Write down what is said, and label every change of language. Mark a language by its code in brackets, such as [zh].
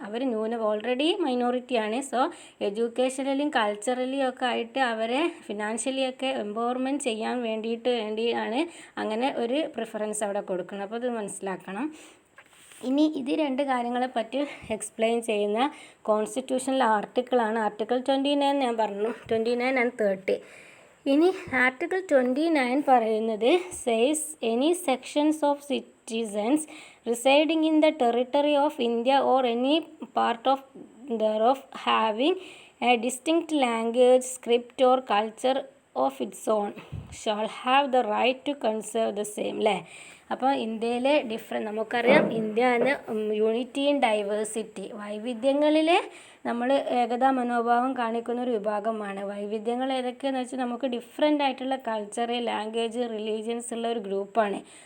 [ml] അവർ already മൈനോറിറ്റിയാണ്. So എഡ്യൂക്കേഷണലിയും കൾച്ചറലിയും ഒക്കെ ആയിട്ട് അവരെ ഫിനാൻഷ്യലി ഒക്കെ എംപവർമെൻറ്റ് ചെയ്യാൻ വേണ്ടിയാണ് അങ്ങനെ ഒരു പ്രിഫറൻസ് അവിടെ കൊടുക്കുന്നത്. അപ്പോൾ ഇത് മനസ്സിലാക്കണം. ഇനി ഇത് രണ്ട് കാര്യങ്ങളെ പറ്റി എക്സ്പ്ലെയിൻ ചെയ്യുന്ന കോൺസ്റ്റിറ്റ്യൂഷണൽ ആർട്ടിക്കിളാണ് ആർട്ടിക്കിൾ 29. ഞാൻ പറഞ്ഞു 29 and 30. ഇനി ആർട്ടിക്കിൾ 29 പറയുന്നത് [en] Says any sections of citizens residing in the territory of India or any part of thereof having a distinct language, script or culture of its own shall have the right to conserve the same. [ml] അല്ലേ? അപ്പോൾ ഇന്ത്യയിലെ നമുക്കറിയാം India എന്ന unity in diversity, വൈവിധ്യങ്ങളിൽ നമ്മൾ ഏകതാ മനോഭാവം കാണിക്കുന്ന ഒരു വിഭാഗമാണ്. വൈവിധ്യങ്ങൾ ഏതൊക്കെയാണെന്ന് വെച്ചാൽ നമുക്ക് ഡിഫറെൻ്റ് ആയിട്ടുള്ള കൾച്ചർ, ലാംഗ്വേജ്, റിലീജിയൻസ് ഉള്ള ഒരു ഗ്രൂപ്പാണ്.